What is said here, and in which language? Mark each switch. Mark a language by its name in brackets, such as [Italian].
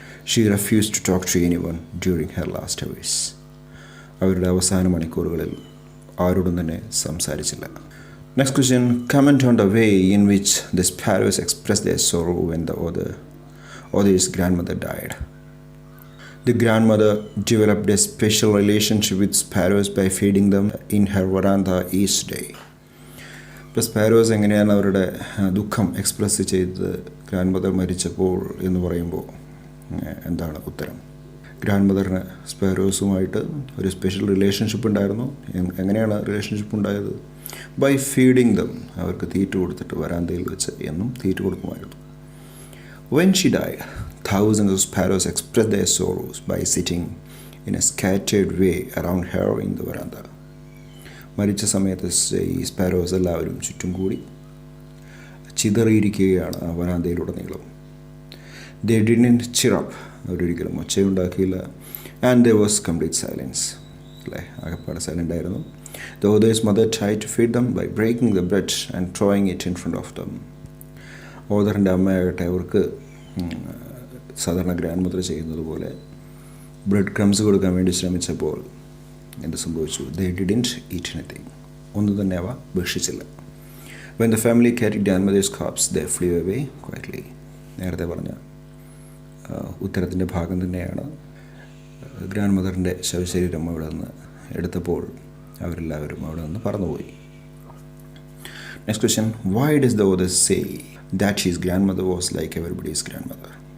[English] She refuse to talk to anyone during her last hours. [Malayalam] അവരുടെ അവസാന മണിക്കൂറുകളിൽ ആരോടും തന്നെ സംസാരിച്ചില്ല. [English] Next question. Comment on the way in which the sparrows express their sorrow when the author's grandmother died. The grandmother developed a special relationship with sparrows by feeding them in her veranda each day. [Malayalam] ഇപ്പോൾ sparrows എങ്ങനെയാണ് അവരുടെ ദുഃഖം express ചെയ്തത് grand mother മരിച്ചപ്പോൾ എന്ന് പറയുമ്പോൾ എന്താണ് ഉത്തരം? ഗ്രാൻഡ് മദറിന് സ്പാരോസുമായിട്ട് ഒരു സ്പെഷ്യൽ റിലേഷൻഷിപ്പ് ഉണ്ടായിരുന്നു. എങ്ങനെയാണ് റിലേഷൻഷിപ്പ് ഉണ്ടായത്? [English] By feeding them. [Malayalam] അവർക്ക് തീറ്റ കൊടുത്തിട്ട് വരാന്തയിൽ വെച്ച് എന്നും തീറ്റ കൊടുക്കുമായിരുന്നു. [English] When she died thousands of sparrows expressed their sorrows by sitting in a scattered way around her in the veranda. [Malayalam] മരിച്ച സമയത്ത് ഈ സ്പാരോസ് എല്ലാവരും ചുറ്റും കൂടി ചിതറിയിരിക്കുകയാണ് ആ വരാന്തയിലുടനീളം. [English] They didn't cheer up. [Malayalam] അവരൊരിക്കലും ഒച്ചയുണ്ടാക്കിയില്ല. [English] And there was complete silence. [Malayalam] അല്ലേ, ആകെപ്പാടെ സൈലൻ്റ് ആയിരുന്നു. [English] The author's mother tried to feed them by breaking the bread and throwing it in front of them. [Malayalam] ഓതറിൻ്റെ അമ്മയാകട്ടെ അവർക്ക് സാധാരണ ഗ്രാൻഡ് മദർ ചെയ്യുന്നത് പോലെ ബ്രെഡ് ക്രംസ് കൊടുക്കാൻ വേണ്ടി ശ്രമിച്ചപ്പോൾ എന്ത് സംഭവിച്ചു? [English] They didn't eat anything. [Malayalam] ഒന്നും തന്നെ അവ ഭക്ഷിച്ചില്ല. [English] When the family carried grandmother's corpse, they flew away quietly. [Malayalam] നേരത്തെ പറഞ്ഞ ഉത്തരത്തിൻ്റെ ഭാഗം തന്നെയാണ്. ഗ്രാൻഡ് മദറിൻ്റെ ശവശരീരം അവിടെ നിന്ന് എടുത്തപ്പോൾ അവരെല്ലാവരും അവിടെ നിന്ന് പറന്നുപോയി. [English] Next question, why does the author say that his grandmother was like everybody's grandmother?